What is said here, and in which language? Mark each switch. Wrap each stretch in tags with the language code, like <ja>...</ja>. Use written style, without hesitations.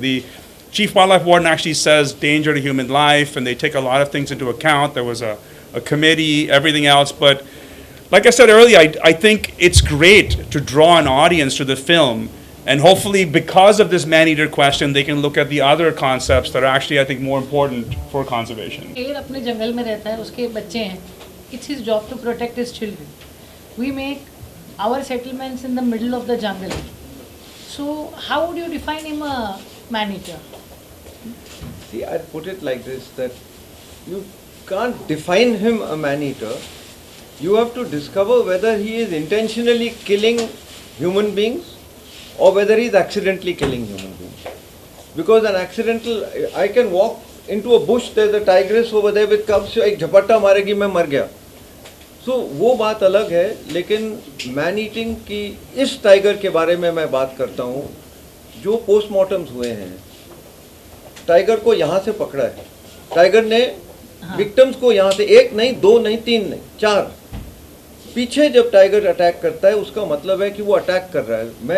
<en>The chief wildlife warden actually says danger to human life, and they take a lot of things into account. There was a committee, everything else. But like I said earlier, I think it's great to draw an audience to the film. And hopefully, because of this man-eater question, they can look at the other concepts that are actually, I think, more important for conservation.</en> <hi>Iyer अपने जंगल में रहता है, उसके बच्चे हैं.</hi> <en>It's his job to protect his children. We make our settlements in the middle of the jungle. So, how would you define him a man-eater? See, I'd put it like this, that you can't define him a man-eater. You have to discover whether he is intentionally killing human beings or whether he is accidentally killing human beings. Because an accidental, I can walk into a bush, there's a tigress over there with cubs,</en> <hi>एक झपट्टा मारेगी मैं मर गया. So वो बात अलग है, लेकिन मैन ईटिंग की इस टाइगर के बारे में मैं बात करता हूँ. जो पोस्टमार्टम्स हुए हैं, टाइगर को यहाँ से पकड़ा है. टाइगर ने विक्टिम्स को यहाँ से 1 नहीं 2 नहीं 3 नहीं 4 पीछे जब टाइगर अटैक करता है, उसका मतलब है कि वो अटैक कर रहा है.</hi>